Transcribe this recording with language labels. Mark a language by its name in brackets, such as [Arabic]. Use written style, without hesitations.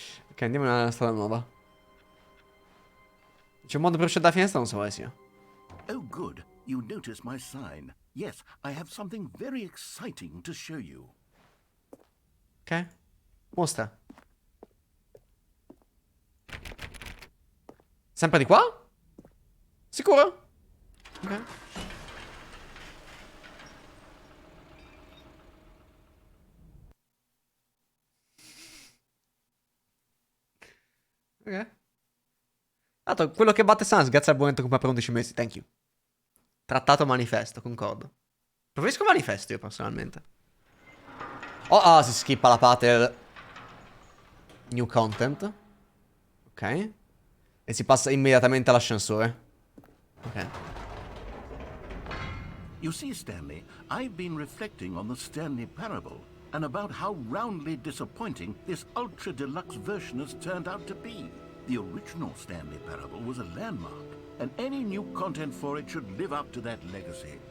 [Italian] Ok, andiamo nella strada nuova. C'è un modo per uscire dalla finestra? Non so quale sia. [English] Oh, good. You noticed my sign. Yes, I have something very exciting to show you. [Italian] Ok. Mostra. Sempre di qua? Sicuro? Ok. Ok. Tanto, quello che batte Sans, grazie al buonetto come per 11 mesi. [English] Thank you. [Italian] Trattato manifesto, concordo. Preferisco manifesto io personalmente. Oh, si skippa la parte del new content. Ok. E si passa immediatamente all'ascensore. Ok. [English] You see, Stanley, I've been reflecting on the Stanley Parable and about how roundly disappointing this ultra-deluxe version has turned out to be. The original Stanley Parable was a landmark, and any new content for it should live up to that legacy.